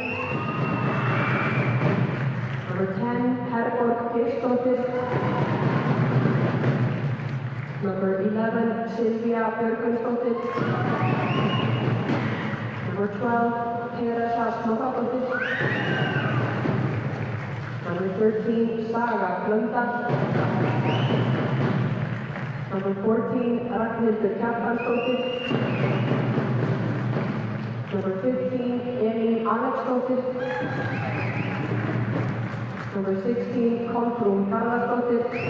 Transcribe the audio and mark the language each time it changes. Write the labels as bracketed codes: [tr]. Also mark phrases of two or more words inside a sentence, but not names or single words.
[en] Number 10, Herborg Geirsdóttir. Number 11, Silvía Björgvinsdóttir. Number 12, Teresa Snorradóttir. Number 13, Saga Blöndal. Number 14, Ragnhildur Kjartansdóttir. Number 15, Elín Alexdóttir. Number 16, Kolbrún Garðarsdóttir.